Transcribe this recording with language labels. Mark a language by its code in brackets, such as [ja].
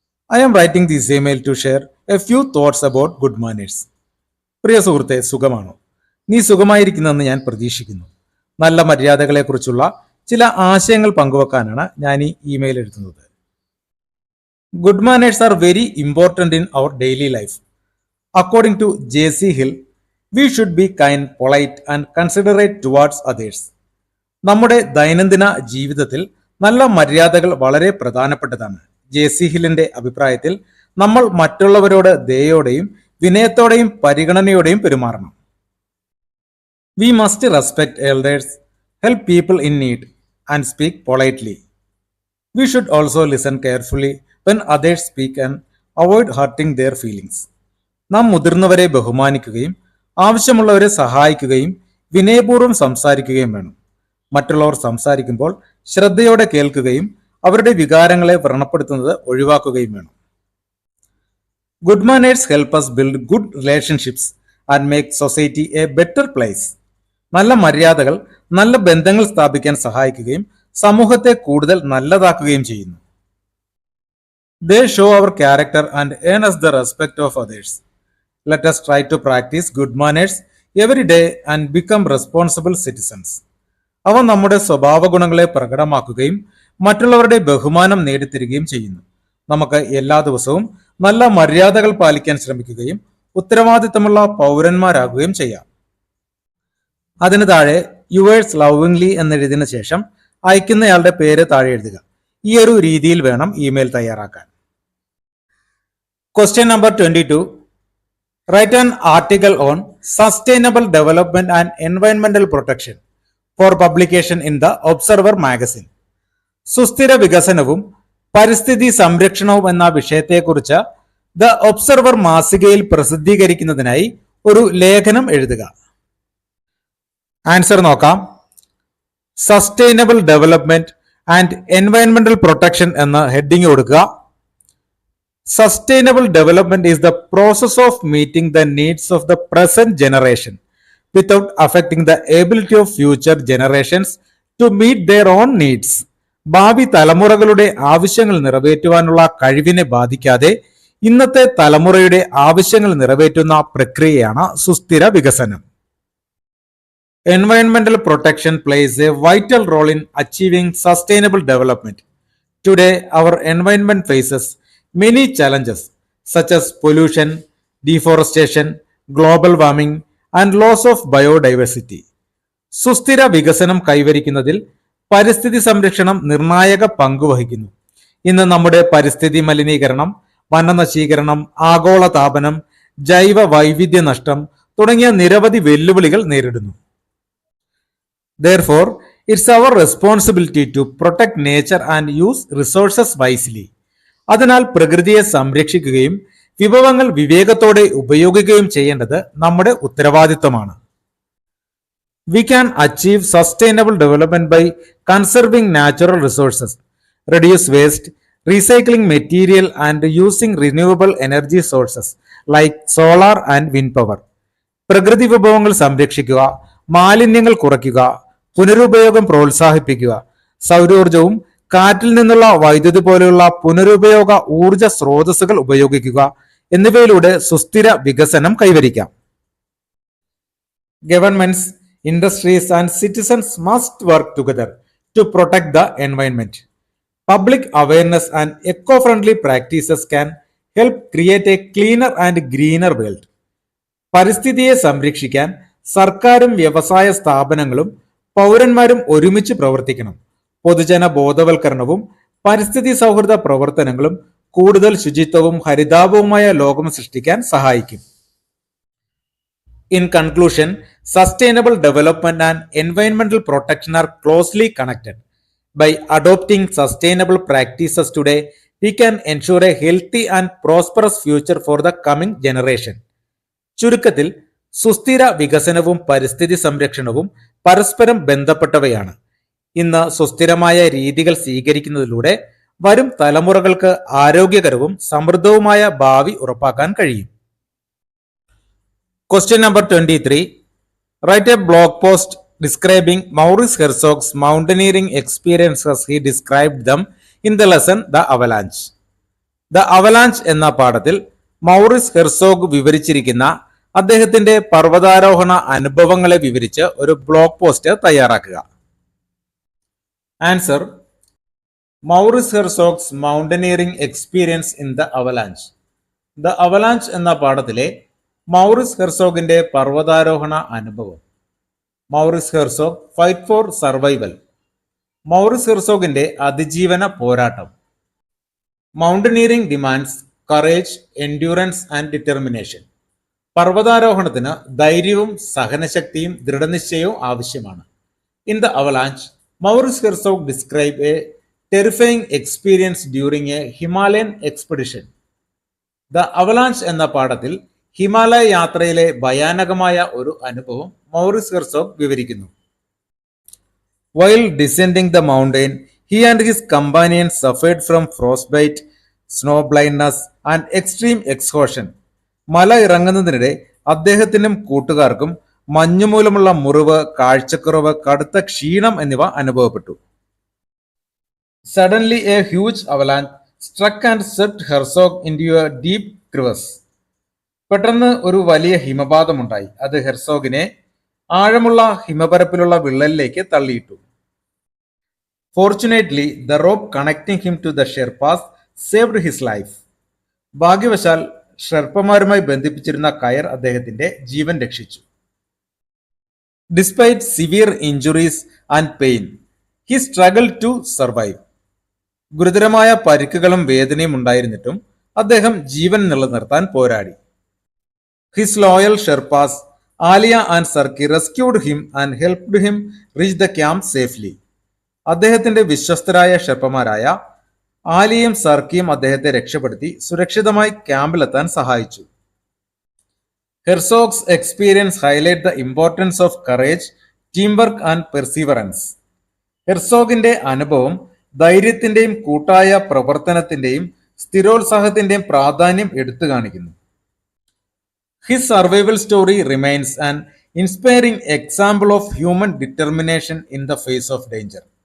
[en] I am writing this email to share a few thoughts about good manners. [ml] പ്രിയ സുഹൃത്തെ, സുഖമാണോ? നീ സുഖമായിരിക്കുന്നെന്ന് ഞാൻ പ്രതീക്ഷിക്കുന്നു. നല്ല മര്യാദകളെക്കുറിച്ചുള്ള ചില ആശയങ്ങൾ പങ്കുവെക്കാനാണ് ഞാൻ ഈ ഇമെയിൽ എഴുതുന്നത്. [en] Good manners are very important in our daily life. According to J.C. Hill, we should be kind, polite and considerate towards others. [ml] നമ്മുടെ ദൈനംദിന ജീവിതത്തിൽ നല്ല മര്യാദകൾ വളരെ പ്രധാനപ്പെട്ടതാണ്. ജെ.സി. ഹില്ലിന്റെ അഭിപ്രായത്തിൽ നമ്മൾ മറ്റുള്ളവരോട് ദയോടെയും വിനയത്തോടെയും പരിഗണനയോടെയും പെരുമാറണം. [en] We must respect elders, help people in need and speak politely. We should also listen carefully when others speak and avoid hurting their feelings. [ml] നാം മുതിർന്നവരെ ബഹുമാനിക്കുകയും ആവശ്യമുള്ളവരെ സഹായിക്കുകയും വിനയപൂർവ്വം സംസാരിക്കുകയും വേണം. മറ്റുള്ളവർ സംസാരിക്കുമ്പോൾ ശ്രദ്ധയോടെ കേൾക്കുകയും അവരുടെ വികാരങ്ങളെ വ്രണപ്പെടുത്തുന്നത് ഒഴിവാക്കുകയും വേണം. [en] Good manners help us build good relationships and make society a better place. [ml] നല്ല മര്യാദകൾ നല്ല ബന്ധങ്ങൾ സ്ഥാപിക്കാൻ സഹായിക്കുകയും സമൂഹത്തെ കൂടുതൽ നല്ലതാക്കുകയും ചെയ്യുന്നു. [en] They show our character and earn us the respect of others. Let us try to practice good manners every day and become responsible citizens. [ml] അവ നമ്മുടെ സ്വഭാവ ഗുണങ്ങളെ പ്രകടമാക്കുകയും മറ്റുള്ളവരുടെ ബഹുമാനം നേടിത്തരികയും ചെയ്യുന്നു. നമുക്ക് എല്ലാ ദിവസവും നല്ല മര്യാദകൾ പാലിക്കാൻ ശ്രമിക്കുകയും ഉത്തരവാദിത്തമുള്ള പൗരന്മാരാകുകയും ചെയ്യാം. അതിന് താഴെ [en] yours lovingly [ml] എന്നെഴുതിയതിനു ശേഷം അയക്കുന്നയാളുടെ പേര് താഴെ എഴുതുക. ഈ ഒരു രീതിയിൽ വേണം ഇമെയിൽ തയ്യാറാക്കാൻ. [en] Question number 22. Write an article on sustainable development and environmental protection for publication in the Observer magazine. [ml] സുസ്ഥിര വികസനവും പരിസ്ഥിതി സംരക്ഷണവും എന്ന വിഷയത്തെക്കുറിച്ച് ദ ഒബ്സർവർ മാസികയിൽ പ്രസിദ്ധീകരിക്കുന്നതിനായി ഒരു ലേഖനം എഴുതുക. ആൻസർ നോക്കാം. [en] sustainable development and എൻവയൺമെന്റൽ protection [ml] എന്ന ഹെഡിങ് കൊടുക്കുക. [en] Sustainable development is the process of meeting the needs of the present generation without affecting the ability of future generations to meet their own needs. [ml] ഭാവി തലമുറകളുടെ ആവശ്യങ്ങൾ നിറവേറ്റുവാനുള്ള കഴിവിനെ ബാധിക്കാതെ ഇന്നത്തെ തലമുറയുടെ ആവശ്യങ്ങൾ നിറവേറ്റുന്ന പ്രക്രിയയാണ് സുസ്ഥിര വികസനം. [en] Environmental protection plays a vital role in achieving sustainable development. Today, our environment faces many challenges such as pollution, deforestation, global warming, and loss of biodiversity. [ml] സുസ്ഥിര വികസനം കൈവരിക്കുന്നതിൽ പരിസ്ഥിതി സംരക്ഷണം നിർണായക പങ്കുവഹിക്കുന്നു. ഇന്ന് നമ്മുടെ പരിസ്ഥിതി മലിനീകരണം, വനനശീകരണം, ആഗോളതാപനം, ജൈവ വൈവിധ്യ നഷ്ടം തുടങ്ങിയ നിരവധി വെല്ലുവിളികൾ നേരിടുന്നു. [en] Therefore, it's our responsibility to protect nature and use resources wisely. [ml] അതിനാൽ പ്രകൃതിയെ സംരക്ഷിക്കുകയും വിഭവങ്ങൾ വിവേകത്തോടെ ഉപയോഗിക്കുകയും ചെയ്യേണ്ടത് നമ്മുടെ ഉത്തരവാദിത്തമാണ്. [en] We can achieve sustainable development by conserving natural resources, reduce waste, recycling material and using renewable energy sources like solar and wind power. [ml] പ്രകൃതി വിഭവങ്ങൾ സംരക്ഷിക്കുക, മാലിന്യങ്ങൾ കുറയ്ക്കുക, പുനരുപയോഗം പ്രോത്സാഹിപ്പിക്കുക, സൗരോർജവും കാറ്റിൽ നിന്നുള്ള വൈദ്യുതി പോലെയുള്ള പുനരുപയോഗ ഊർജ സ്രോതസ്സുകൾ ഉപയോഗിക്കുക എന്നിവയിലൂടെ സുസ്ഥിര വികസനം കൈവരിക്കാം. Governments [en] Industries and citizens must work together to protect the environment. Public awareness and eco-friendly practices can help create a cleaner and greener world. [ml] പരിസ്ഥിതിയെ സംരക്ഷിക്കാൻ സർക്കാരും വ്യവസായ സ്ഥാപനങ്ങളും പൗരന്മാരും ഒരുമിച്ച് പ്രവർത്തിക്കണം. പൊതുജന ബോധവൽക്കരണവും പരിസ്ഥിതി സൗഹൃദ പ്രവർത്തനങ്ങളും കൂടുതൽ ശുചിത്വവും ഹരിതാഭവുമായ ലോകം സൃഷ്ടിക്കാൻ സഹായിക്കും. [en] In conclusion, sustainable development and environmental protection are closely connected. By adopting sustainable practices today, we can ensure a healthy and prosperous future for the coming generation. [ml] ചുരുക്കത്തിൽ സുസ്ഥിര വികസനവും പരിസ്ഥിതി സംരക്ഷണവും പരസ്പരം ബന്ധപ്പെട്ടവയാണ്. ഇന്ന് സുസ്ഥിരമായ രീതികൾ സ്വീകരിക്കുന്നതിലൂടെ വരും തലമുറകൾക്ക് ആരോഗ്യകരവും സമൃദ്ധവുമായ ഭാവി ഉറപ്പാക്കാൻ കഴിയും. [en] Question number 23. Write a blog post describing Maurice Herzog's mountaineering experiences. He described them in the lesson The Avalanche. [ml] The Avalanche എന്ന പാഠത്തിൽ മൗറിസ് ഹെർസോഗ് വിവരിച്ചിരിക്കുന്ന അദ്ദേഹത്തിന്റെ പർവ്വതാരോഹണ അനുഭവങ്ങളെ വിവരിച്ച് ഒരു ബ്ലോഗ് പോസ്റ്റ് തയ്യാറാക്കുക. [en] Answer: Maurice Herzog's mountaineering experience in the avalanche. [ml] The avalanche എന്ന പാഠത്തിലെ Maurice ഹെർസോഗിന്റെ പർവ്വതാരോഹണ അനുഭവം. [en] Maurice Herzog fight for survival. [ml] Maurice ഹെർസോഗിന്റെ അതിജീവന പോരാട്ടം. [en] Mountaineering demands courage, endurance and determination. [ml] പർവ്വതാരോഹണത്തിന് ധൈര്യവും സഹനശക്തിയും ദൃഢനിശ്ചയവും ആവശ്യമാണ്. [en] In the avalanche, Maurice Herzog describe a terrifying experience during a Himalayan expedition. [ml] The avalanche എന്ന പാഠത്തിൽ ഹിമാലയ യാത്രയിലെ ഭയാനകമായ ഒരു അനുഭവം മൗറിസ് ഹെർസോഗ് വിവരിക്കുന്നു. [en] While descending the mountain, he and his companions suffered from frostbite, snow blindness and extreme exhaustion. [ml] മല ഇറങ്ങുന്നതിനിടെ അദ്ദേഹത്തിനും കൂട്ടുകാർക്കും മഞ്ഞുമൂലമുള്ള മുറിവ്, കാഴ്ചക്കുറവ്, കടുത്ത ക്ഷീണം എന്നിവ അനുഭവപ്പെട്ടു. [en] Suddenly a huge avalanche struck and swept Herzog into a deep crevasse. [ml] പെട്ടെന്ന് ഒരു വലിയ ഹിമപാതമുണ്ടായി. അത് ഹെർസോഗിനെ ആഴമുള്ള ഹിമപരപ്പിലുള്ള വിള്ളലിലേക്ക് തള്ളിയിട്ടു. [en] Fortunately, the rope connecting him to the Sherpas saved his life. [ml] ഭാഗ്യവശാൽ ഷെർപ്പമാരുമായി ബന്ധിപ്പിച്ചിരുന്ന കയർ അദ്ദേഹത്തിന്റെ ജീവൻ രക്ഷിച്ചു. [en] Despite severe injuries and pain, he struggled to survive. [ml] ഗുരുതരമായ പരിക്കുകളും വേദനയും ഉണ്ടായിരുന്നിട്ടും അദ്ദേഹം ജീവൻ നിലനിർത്താൻ പോരാടി. [en] His loyal Sherpas, Alia and Sarki, rescued him and helped him reach the camp safely. [ml] അദ്ദേഹത്തിന്റെ വിശ്വസ്തരായ ഷെർപ്പമാരായ ആലിയും സർക്കിയും അദ്ദേഹത്തെ രക്ഷപ്പെടുത്തി സുരക്ഷിതമായി ക്യാമ്പിലെത്താൻ സഹായിച്ചു. [en] Herzog's experience highlight the importance of courage, team work and perseverance. [ml] ഹെർസോഗിന്റെ അനുഭവം ധൈര്യത്തിന്റെയും കൂട്ടായ പ്രവർത്തനത്തിന്റെയും സ്ഥിരോത്സാഹത്തിന്റെയും പ്രാധാന്യം എടുത്തു കാണിക്കുന്നു. [en] His survival story remains an inspiring example of human determination in the face of danger.